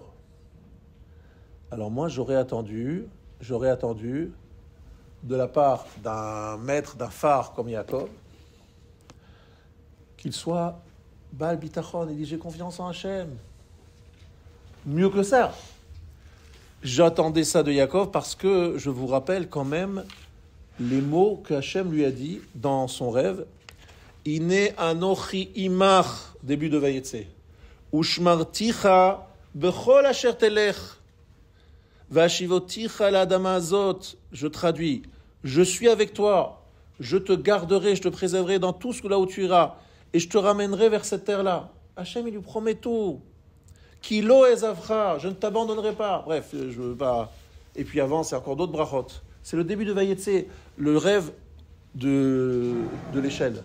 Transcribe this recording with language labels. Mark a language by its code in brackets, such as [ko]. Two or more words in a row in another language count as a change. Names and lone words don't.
[fr] Alors moi, j'aurais attendu de la part d'un maître, d'un phare comme Yaakov, qu'il soit [he] בעל ביטחון, [fr] il dit j'ai confiance en Hachem. Mieux que ça, J'attendais ça de Yaakov parce que je vous rappelle quand même les mots que Hachem lui a dit dans son rêve. [he] הנה אנכי עמך, [fr] début de Vayetse. [he] ושמרתיך בכל אשר תלך. והשבתיך אל האדמה הזאת. [fr] Je traduis. Je suis avec toi. Je te garderai, je te préserverai dans tout ce là où tu iras. Et je te ramènerai vers cette terre-là. Hachem, il lui promet tout. [he] כי לא אעזבך, [fr] je ne t'abandonnerai pas. Bref, je veux pas. Et puis avant, c'est encore d'autres brachot. C'est le début de Vayetse, le rêve de l'échelle.